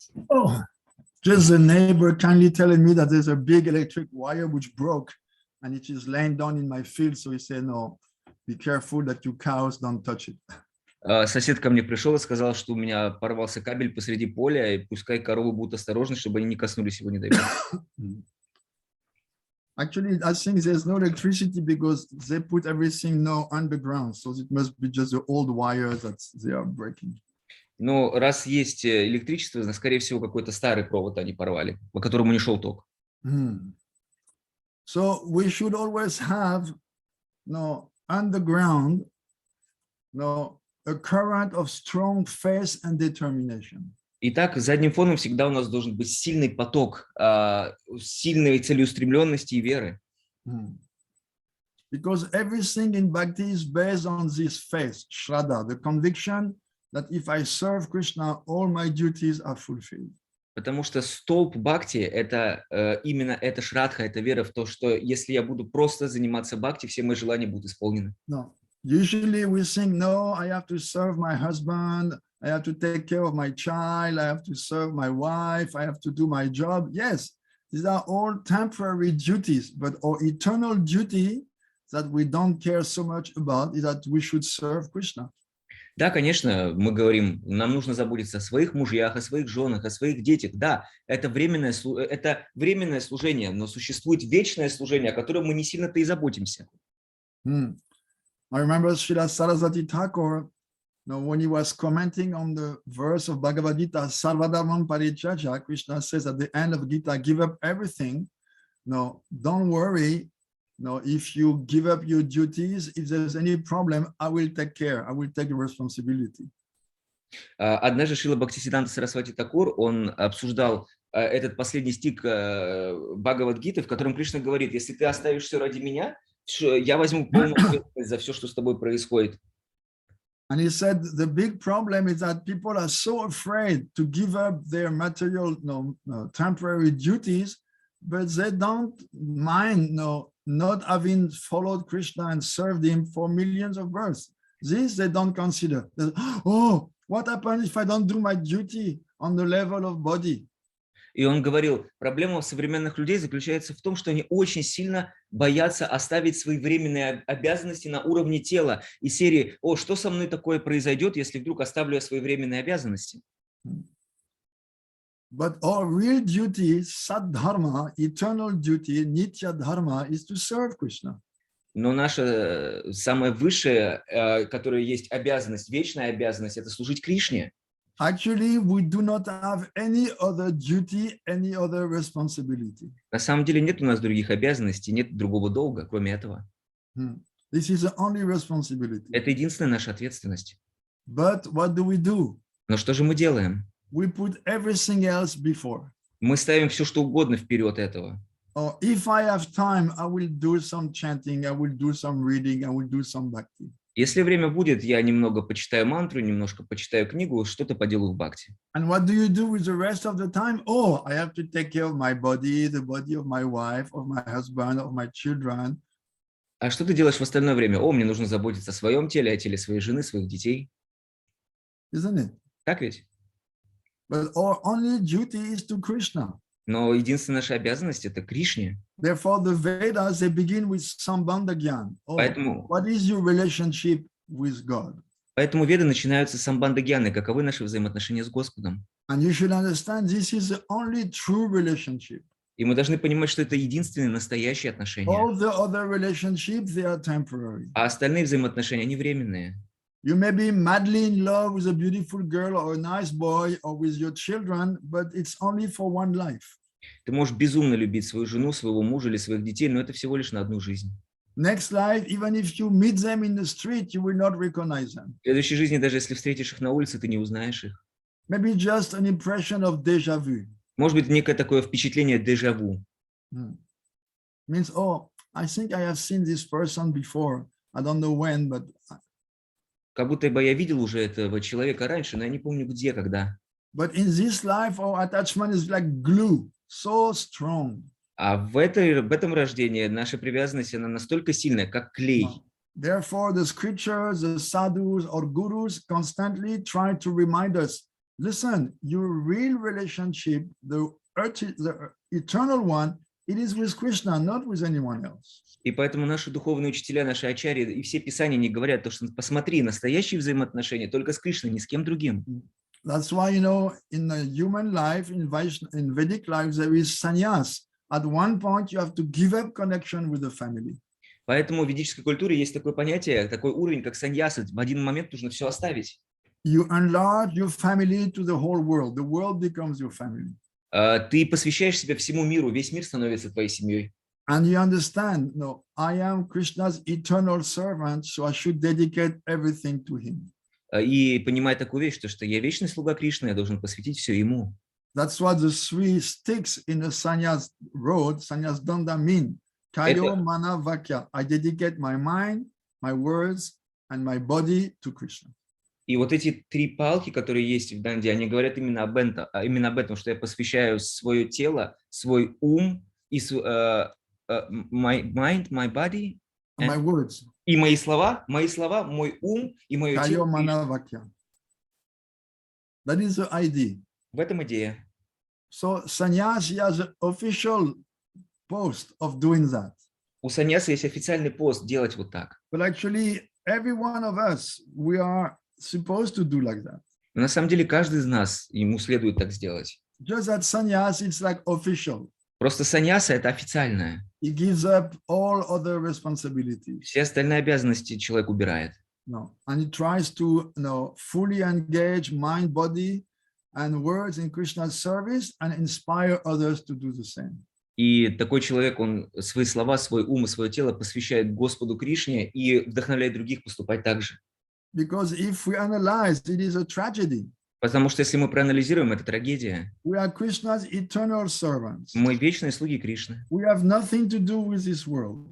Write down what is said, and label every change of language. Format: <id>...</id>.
<en>Oh, just the neighbor kindly telling me that there's a big electric wire which broke and it is laying down in my field. So he said, no, be careful that your cows don't touch it.</en> <ru>Сосед ко мне пришел и сказал, что у меня порвался кабель посреди поля, и пускай коровы будут осторожны, чтобы они не коснулись его, не дай бог.</ru> <en>Actually, I think there's no electricity because they put everything now underground. So it must be just the old wires that they are breaking.</en> <ru>Но раз есть электричество, скорее всего, какой-то старый провод они порвали, по которому не шел ток.</ru> <en>So we should always have underground a current of strong faith and determination.</en> <ru>Итак, задним фоном всегда у нас должен быть сильный поток, сильной целеустремленности и веры.</ru> <en>Because everything in bhakti is based on this faith, shraddha, the conviction that if I serve Krishna, all my duties are fulfilled.</en> <ru>Потому что столб бхакти – это именно эта шрадха, это вера в то, что если я буду просто заниматься бхакти, все мои желания будут исполнены.</ru> <en>No. Usually we think, no, I have to serve my husband, I have to take care of my child, I have to serve my wife, I have to do my job. Yes, these are all temporary duties, but our eternal duty that we don't care so much about is that we should serve Krishna.</en> <ru>Да, конечно, мы говорим, нам нужно заботиться о своих мужьях, о своих женах, о своих детях. Да, это временное служение, но существует вечное служение, о котором мы не сильно-то и заботимся.</ru> <en>I remember Shri Suddhadvaiti Thakur, when he was commenting on the verse of Bhagavad Gita, Sarvadharman Parityajya, Krishna says at the end of Gita, give up everything. No, don't worry. No, if you give up your duties, if there's any problem, I will take care. I will take the responsibility.</en> <ru>Однажды Шрила Бхактиведантой Сарасвати Такур, он обсуждал этот последний стих Бхагавад-гиты, в котором Кришна говорит, если ты оставишь все ради меня, я возьму полную ответственность за все, что с тобой происходит.</ru> <en>And he said the big problem is that people are so afraid to give up their material, temporary duties, but they don't mind, not having followed Krishna and served him for millions of births. This they don't consider. Oh, what happens if I don't do my duty on the level of body?</en> <ru>И он говорил, проблема современных людей заключается в том, что они очень сильно боятся оставить свои временные обязанности на уровне тела. И серии, что со мной такое произойдет, если вдруг оставлю я свои временные обязанности?</ru> <en>But our real duty, Saddharma, eternal duty, Nitya Dharma, is to serve Krishna.</en> <ru>Но наша самая высшая, которая есть обязанность, вечная обязанность, это служить Кришне.</ru> <en>Actually, we do not have any other duty, any other responsibility.</en> <ru>На самом деле нет у нас других обязанностей, нет другого долга, кроме этого.</ru> <en>This is the only responsibility.</en> <ru>Это единственная наша ответственность.</ru> <en>But what do we do?</en> <ru>Но что же мы делаем?</ru> <en>We put everything else before.</en> <ru>Мы ставим все, что угодно вперед этого.</ru> <en>Or if I have time, I will do some chanting, I will do some reading, I will do some bhakti.</en> <ru>Если время будет, я немного почитаю мантру, немножко почитаю книгу, что-то поделаю в бхакти.</ru> <en>And what do you do with the rest of the time? Oh, I have to take care of my body, the body of my wife, of my husband, of my children.</en> <ru>А что ты делаешь в остальное время? Мне нужно заботиться о своем теле, о теле своей жены, своих детей.</ru> <en>Isn't it?</en> <ru>Так ведь?</ru> <en>But our only duty is to Krishna.</en> <ru>Но единственная наша обязанность – это Кришне.</ru> <en>Therefore, the Vedas, they begin with Sambandha Gyan.</en> <ru>Поэтому,</ru> <en>what is your relationship with God?</en> <ru>Поэтому веды начинаются с самбандха-гьяны. Каковы наши взаимоотношения с Господом?</ru> <en>And you should understand this is the only true relationship.</en> <ru>И мы должны понимать, что это единственные настоящие отношения.</ru> <en>All the other relationships, they are temporary.</en> <ru>А остальные взаимоотношения, они временные.</ru> <en>You may be madly in love with a beautiful girl or a nice boy or with your children, but it's only for one life.</en> <ru>Ты можешь безумно любить свою жену, своего мужа или своих детей, но это всего лишь на одну жизнь.</ru> <en>Next life, even if you meet them in the street, you will not recognize them.</en> <ru>В следующей жизни, даже если встретишь их на улице, ты не узнаешь их.</ru> <en>Maybe just an impression of déjà vu.</en> <ru>Может быть, некое такое впечатление дежавю.</ru> <en>Means, I think I have seen this person before. I don't know when, but...</en> <ru>Как будто бы я видел уже этого человека раньше, но я не помню где, когда.</ru> <en>But in this life, our attachment is like glue, so strong.</en> <ru>А в этом рождении наша привязанность, она настолько сильная, как клей.</ru> <en>Therefore, the scriptures, the sadhus or gurus constantly try to remind us, listen, your real relationship, the eternal one, it is with Krishna, not with anyone else.</en> <ru>И поэтому наши духовные учителя, наши ачарьи и все писания не говорят то, что посмотри, настоящие взаимоотношения только с Кришной, ни с кем другим.</ru> <en>That's why, you know, in the human life, in Vedic life, there is sannyas. At one point, you have to give up connection with the family.</en> <ru>Поэтому в ведической культуре есть такое понятие, такой уровень, как саньяса. В один момент нужно все оставить.</ru> <en>You enlarge your family to the whole world. The world becomes your family.</en> <ru>Ты посвящаешь себя всему миру, весь мир становится твоей семьей.</ru> <en>And you understand, no, I am Krishna's eternal servant, so I should dedicate everything to him.</en> <ru>И понимая такую вещь, что я вечный слуга Кришны, я должен посвятить все ему.</ru> <en>That's what the 3 sticks in the sannyas road, sannyas danda mean.</en> <sa>Kayo mana vakya.</sa> <en>I dedicate my mind, my words, and my body to Krishna.</en> <ru>И вот эти 3 палки, которые есть в данде, они говорят именно об этом, что я посвящаю свое тело, свой ум, и</ru> <en>my mind, my body, and my words.</en> <ru>И мои слова, мой ум и мое тело.</ru> <en>That is the idea.</en> <ru>В этом идея.</ru> <en>So sannyasi has an official post of doing that.</en> <ru>У саньяса есть официальный пост делать вот так.</ru> <en>But actually, every one of us, we are supposed to do like that.</en> <ru>Но на самом деле каждый из нас, ему следует так сделать.</ru> <en>Just that sannyas, it's like official.</en> <ru>Просто саньяса это официальное.</ru> <en>He gives up all other responsibilities.</en> <ru>Все остальные обязанности человек убирает.</ru> <en>No, and he tries to, fully engage mind, body, and words in Krishna's service and inspire others to do the same.</en> <ru>И такой человек, он свои слова, свой ум и свое тело посвящает Господу Кришне и вдохновляет других поступать так же.</ru> <en>Because if we analyze, it is a tragedy.</en> <ru>Потому что если мы проанализируем, это трагедия.</ru> <en>We are Krishna's eternal servants.</en> <ru>Мы вечные слуги Кришны.</ru> <en>We have nothing to do with this world.</en>